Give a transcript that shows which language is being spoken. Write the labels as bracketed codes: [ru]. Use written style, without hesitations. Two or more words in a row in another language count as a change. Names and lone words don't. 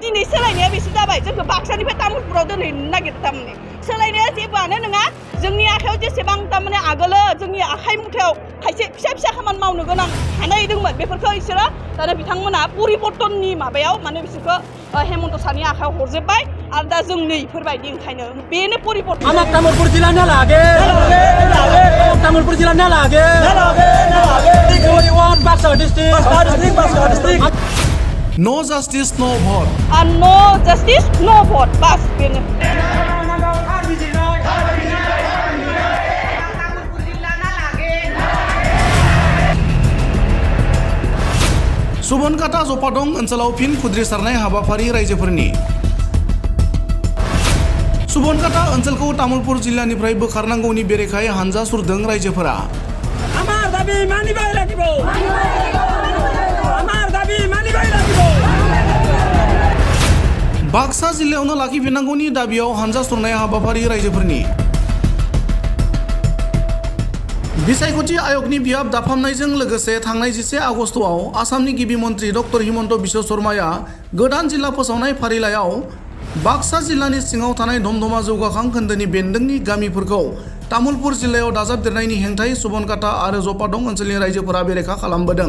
[brx] दिनै सोलायनाया बेसो जाबाय जोंखौ बाक्सानिफ्राय तामुलपुराव दोनहैनो नागिरदों थारमाने सोलायनाया जेबोआनो नङा जोंनि आखायाव जेसेबां तारमाने आगोलो जोंनि आखाइ मुथायाव खायसे फिसा फिसा खामानि मावनो गोनां हानाय दंमोन बेफोरखौ बिसोरो दाना बिथांमोना परिबर्तननि माबायाव माने बिसोरखौ हेमन्त सारनि आखायाव हरजोब्बाय आरो दा जों नै इफोरबायदि ओंखायनो बेनो परिबर्तन [as] আমাক তামুলপুর জিলা না লাগে তামুলপুর জিলা না লাগে [en] we want Baksa district No justice, no vote. and no justice no vote bas बेनो [brx] सुबनकाटा जपादं ओनसोलाव फिन खुद्रिसारनाय हाबाफारि रायजोफोरनि सुबनकाटा ओनसोलखौ तामुलपुर जिल्लानिफ्राय बोखारनांगौनि बेरेखायै हानजा सुरदों रायजोफोरा [as] আমার দাবি মানিবাই লাগিব আমার দাবি মানিবাই লাগিব [brx] बाक्सा जिल्लायावनो लाखिफिननांगौनि दाबियाव हानजा सुरनाय हाबाफारि रायजोफोरनि बिसायख'थि आयगनि बियाब दाफामनायजों लोगोसे थांनाय 11 आगस्तआव आसामनि गिबि मन्त्रि डक्टर हिमन्त बिश्व शर्माया गोदान जिल्ला फोसावनाय फारिलाइयाव बाक्सा जिल्लानि सिङाव थानाय धमधमा जौगाखां खोन्दोनि बेन्दोंनि गामिफोरखौ तामुलपुर जिल्लायाव दाजाबदेरनायनि हेंथायै सुबनकाटा आरो जपादं ओनसोलनि रायजोफोरा बेरेखा खालामबोदों।